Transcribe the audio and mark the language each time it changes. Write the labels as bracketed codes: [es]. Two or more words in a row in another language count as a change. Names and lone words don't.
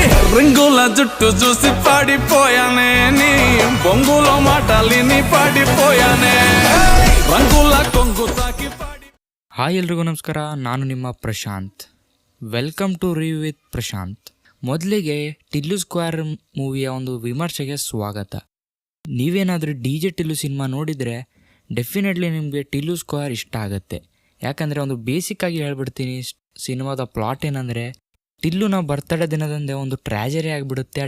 [te] రింగుల జుట్టు చూసి పాడిపోయానే నీ బొంగుల మాటలిని పాడిపోయానే రంగుల కొంగు తాకి పాడి. [kn] ಹಾಯ್ ಎಲ್ರಿಗೂ ನಮಸ್ಕಾರ, ನಾನು ನಿಮ್ಮ ಪ್ರಶಾಂತ್. [en] welcome to review with Prashanth. [kn] ಮೊದಲಿಗೆ ಟಿಲ್ಲು ಸ್ಕ್ವೇರ್ ಮೂವಿಯ ಒಂದು ವಿಮರ್ಶೆಗೆ ಸ್ವಾಗತ. ನೀವೇನಾದರೂ DJ ಟಿಲ್ಲು ಸಿನಿಮಾ ನೋಡಿದರೆ ಡೆಫಿನೆಟ್ಲಿ ನಿಮಗೆ ಟಿಲ್ಲು ಸ್ಕ್ವೇರ್ ಇಷ್ಟ ಆಗುತ್ತೆ. ಯಾಕಂದರೆ ಒಂದು ಬೇಸಿಕ್ಕಾಗಿ ಹೇಳ್ಬಿಡ್ತೀನಿ, ಸಿನಿಮಾದ ಪ್ಲಾಟ್ ಏನಂದರೆ ಟಿಲ್ಲುನ ಬರ್ತಡೇ ದಿನದಂದೇ ಒಂದು ಟ್ರ್ಯಾಜರಿ ಆಗಿಬಿಡುತ್ತೆ.